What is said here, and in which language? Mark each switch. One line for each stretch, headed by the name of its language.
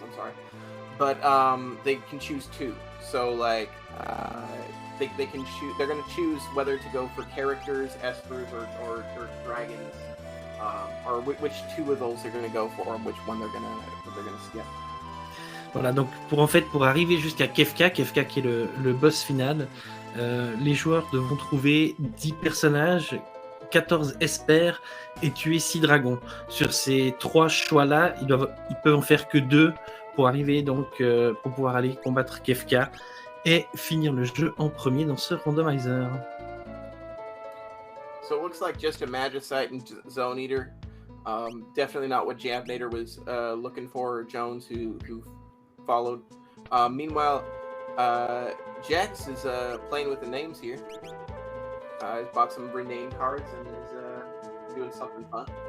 English: I'm sorry, but they can choose 2. So like they can choose. They're going to choose whether to go for characters, espers, or dragons. Or which 2 of those they're going to go for, and which one they're going to skip.
French: Voilà, donc pour arriver jusqu'à Kefka qui est le boss final, les joueurs devront trouver 10 personnages, 14 espers et tuer 6 dragons. Sur ces 3 choix-là, ils peuvent en faire que 2 pour arriver donc pour pouvoir aller combattre Kefka et finir le jeu en premier dans ce randomizer.
English: So it looks like just a Magicite and Zone Eater. Definitely not what Javinat0r was looking for, or Jones, who followed. Meanwhile, Jex is playing with the names here. He's bought some rename cards and is doing something fun.